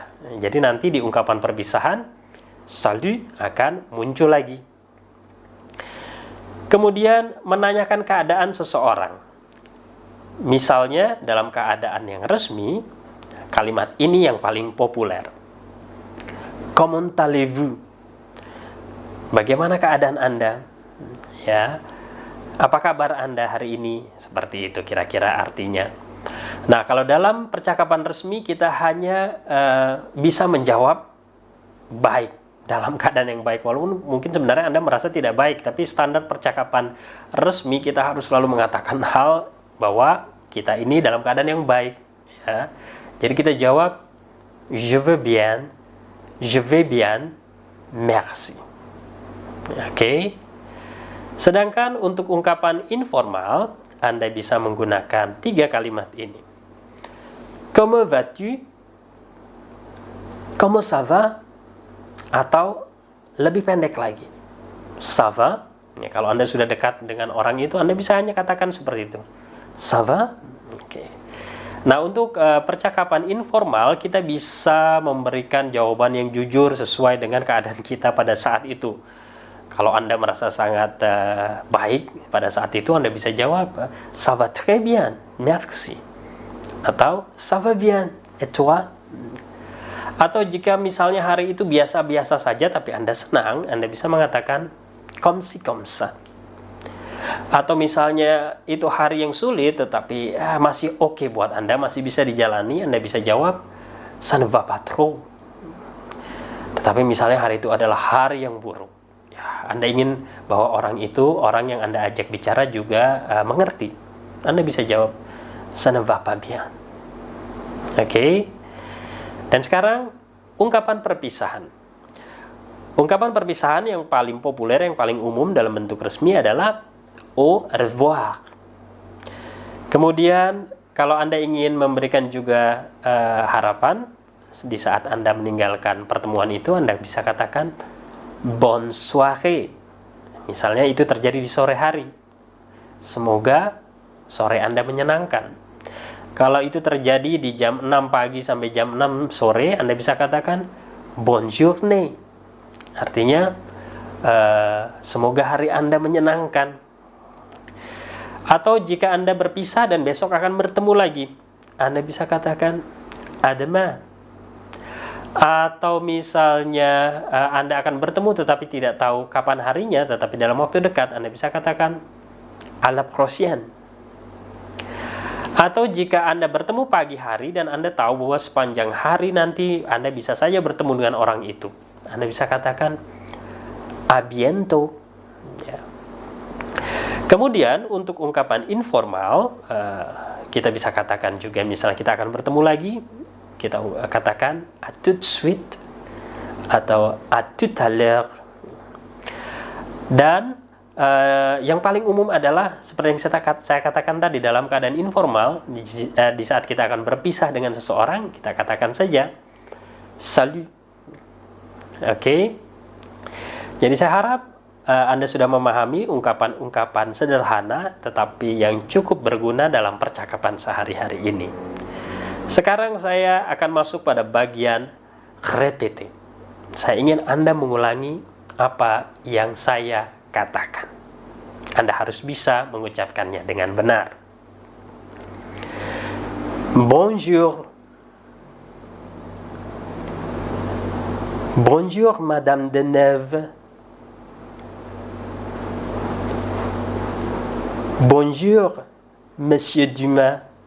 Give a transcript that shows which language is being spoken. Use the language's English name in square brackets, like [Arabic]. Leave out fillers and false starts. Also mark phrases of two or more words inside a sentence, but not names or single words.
[Indonesian] Jadi nanti di ungkapan perpisahan, salut akan muncul lagi. Kemudian menanyakan keadaan seseorang. Misalnya dalam keadaan yang resmi, kalimat ini yang paling populer. [French] Comment allez-vous? [Indonesian] Bagaimana keadaan Anda? Ya. Apa kabar Anda hari ini? Seperti itu kira-kira artinya. Nah, kalau dalam percakapan resmi kita hanya bisa menjawab baik, dalam keadaan yang baik. Walaupun mungkin sebenarnya Anda merasa tidak baik, tapi standar percakapan resmi kita harus selalu mengatakan hal bahwa kita ini dalam keadaan yang baik. Ya. Jadi kita jawab, [French] je vais bien, merci. [Indonesian] Oke. Sedangkan untuk ungkapan informal, Anda bisa menggunakan 3 kalimat ini. [French] Comment vas-tu? Comment ça va? [Indonesian] Atau lebih pendek lagi, [French] ça va? [Indonesian] Ya, kalau Anda sudah dekat dengan orang itu, Anda bisa hanya katakan seperti itu. [French] Ça va? [Indonesian] Oke. Nah, untuk percakapan informal, kita bisa memberikan jawaban yang jujur sesuai dengan keadaan kita pada saat itu. Kalau Anda merasa sangat baik pada saat itu, Anda bisa jawab, [French] ça va très bien, merci. Atau, ça va bien, et toi? [Indonesian] Atau jika misalnya hari itu biasa-biasa saja, tapi Anda senang, Anda bisa mengatakan, [French] comme ci, comme ça. [Indonesian] Atau misalnya itu hari yang sulit, tetapi masih oke buat Anda, masih bisa dijalani, Anda bisa jawab, [French] ça ne va pas trop. [Indonesian] Tetapi misalnya hari itu adalah hari yang buruk. Anda ingin bahwa orang itu, orang yang Anda ajak bicara juga mengerti. Anda bisa jawab, [French] ça ne va pas bien. [Indonesian] Oke. Dan sekarang, ungkapan perpisahan. Ungkapan perpisahan yang paling populer, yang paling umum dalam bentuk resmi adalah [French] au revoir. [Indonesian] Kemudian, kalau Anda ingin memberikan juga harapan, di saat Anda meninggalkan pertemuan itu, Anda bisa katakan, [French] bonne soirée. [Indonesian] Misalnya itu terjadi di sore hari. Semoga sore Anda menyenangkan. Kalau itu terjadi di jam 6 pagi sampai jam 6 sore, Anda bisa katakan [French] bonne journée. [Indonesian] Artinya semoga hari Anda menyenangkan. Atau jika Anda berpisah dan besok akan bertemu lagi, Anda bisa katakan [French] à demain. [Indonesian] Atau misalnya Anda akan bertemu tetapi tidak tahu kapan harinya, tetapi dalam waktu dekat, Anda bisa katakan [French] à la prochaine. [Indonesian] Atau jika Anda bertemu pagi hari dan Anda tahu bahwa sepanjang hari nanti Anda bisa saja bertemu dengan orang itu, Anda bisa katakan [French] à bientôt. [Indonesian] Ya. Kemudian untuk ungkapan informal, kita bisa katakan juga, misalnya kita akan bertemu lagi, kita katakan [French] à tout de suite [Indonesian] atau [French] à tout à l'heure. [Indonesian] Dan yang paling umum adalah seperti yang saya katakan tadi, dalam keadaan informal, di saat kita akan berpisah dengan seseorang, kita katakan saja salut. Oke. Jadi saya harap Anda sudah memahami ungkapan-ungkapan sederhana tetapi yang cukup berguna dalam percakapan sehari-hari ini. Sekarang saya akan masuk pada bagian répéter. Saya ingin Anda mengulangi apa yang saya katakan. Anda harus bisa mengucapkannya dengan benar. [French] Bonjour. Bonjour, Madame Deneuve. Bonjour, Monsieur Dumas.